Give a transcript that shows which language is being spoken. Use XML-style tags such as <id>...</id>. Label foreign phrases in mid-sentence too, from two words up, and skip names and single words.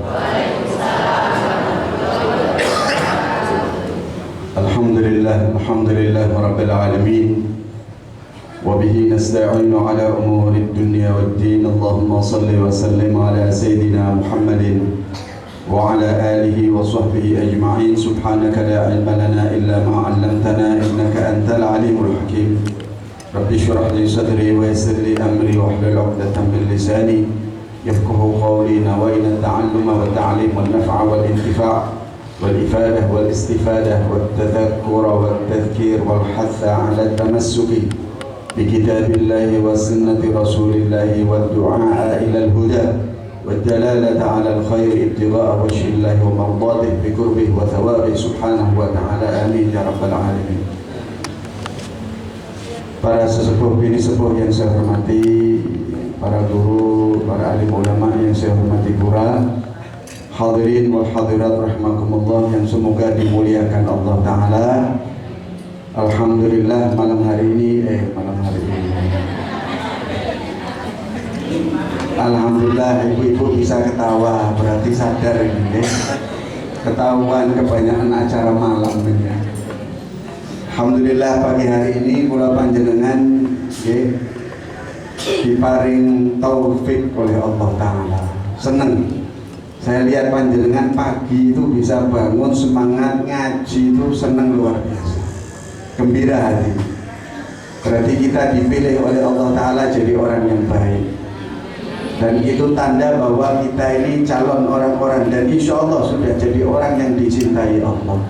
<ar>الحمد لله رب العالمين. وبه نستعين على أمور الدنيا والدين. اللهم صل وسلم على سيدنا محمد وعلى آله وصحبه أجمعين. سبحانك لا علم لنا إلا ما علمتنا إنك أنت العليم الحكيم. رب اشرح لي صدري ويسر لي أمري واحلل عقدة من لساني يفقهوا قولي. نوينا التعلم والتعليم والنفع والانتفاع والإفادة والاستفادة والتذكر والتذكير والحث على التمسك بكتاب الله وسنة رسول الله والدعاء إلى الهدى والدلالة على الخير ابتغاء وجه الله ومرضاته بقربه وثوابه سبحانه وتعالى. آمين يا رب العالمين.</ar> <id>Para sesepuh bini sepuh yang saya hormati, para guru, para alim ulama yang saya hormati pula,</id> <ar>الحاضرين والحاضرات رحمكم الله</ar> <id>yang semoga dimuliakan Allah Ta'ala. Alhamdulillah malam hari ini Alhamdulillah ibu-ibu bisa ketawa, berarti sadar ini ketahuan kebanyakan acara malam ini. Alhamdulillah pagi hari ini</id> <jv>kula panjenengan diparing</jv> <id>taufik oleh Allah Ta'ala. Seneng saya lihat panjenengan pagi itu bisa bangun semangat ngaji itu, seneng luar biasa, gembira hati. Berarti kita dipilih oleh Allah Ta'ala jadi orang yang baik, dan itu tanda bahwa kita ini calon orang-orang, dan</id> <ar>إن شاء الله</ar> <id>sudah jadi orang yang dicintai Allah.</id>